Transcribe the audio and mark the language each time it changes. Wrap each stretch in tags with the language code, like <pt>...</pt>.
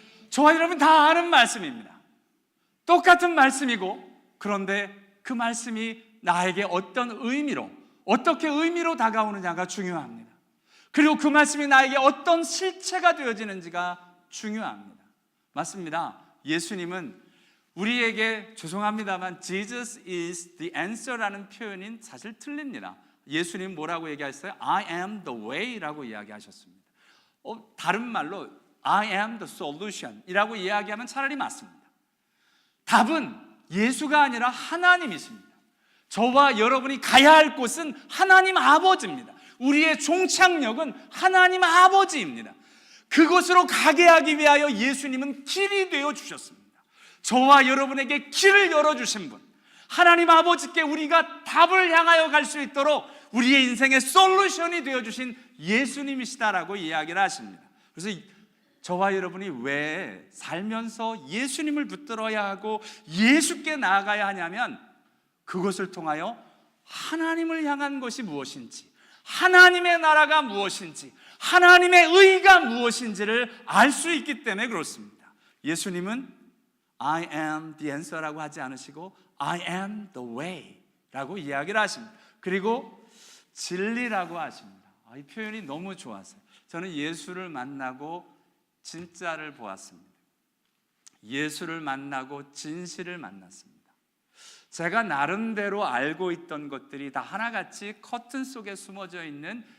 <ko>저와 여러분 다 아는 말씀입니다. 똑같은 말씀이고, 그런데 그 말씀이 나에게 어떤 의미로, 어떻게 의미로 다가오느냐가 중요합니다. 그리고 그 말씀이 나에게 어떤 실체가 되어지는지가 중요합니다. 맞습니다. 예수님은 우리에게, 죄송합니다만</ko> <en>Jesus is the answer</en> <ko>라는 표현인 사실 틀립니다. 예수님 뭐라고 얘기하셨어요?</ko> <en>I am the way라고</en> <ko>이야기하셨습니다. 다른 말로</ko> <en>I am the solution</en> <ko>이라고 이야기하면 차라리 맞습니다. 답은 예수가 아니라 하나님이십니다. 저와 여러분이 가야 할 곳은 하나님 아버지입니다. 우리의 종착역은 하나님 아버지입니다. 그곳으로 가게 하기 위하여 예수님은 길이 되어 주셨습니다. 저와 여러분에게 길을 열어주신 분, 하나님 아버지께 우리가 답을 향하여 갈 수 있도록 우리의 인생의 솔루션이 되어주신 예수님이시다라고 이야기를 하십니다. 그래서 저와 여러분이 왜 살면서 예수님을 붙들어야 하고 예수께 나아가야 하냐면, 그것을 통하여 하나님을 향한 것이 무엇인지, 하나님의 나라가 무엇인지, 하나님의 의가 무엇인지를 알 수 있기 때문에 그렇습니다. 예수님은</ko> <en>I am the answer</en> <ko>라고 하지 않으시고</ko> <en>I am the way</en> <ko>라고 이야기를 하십니다. 그리고 진리라고 하십니다. 이 표현이 너무 좋았어요. 저는 예수를 만나고 진짜를 보았습니다. 예수를 만나고 진실을 만났습니다. 제가 나름대로 알고 있던 것들이 다 하나같이 커튼 속에 숨어져 있는</ko>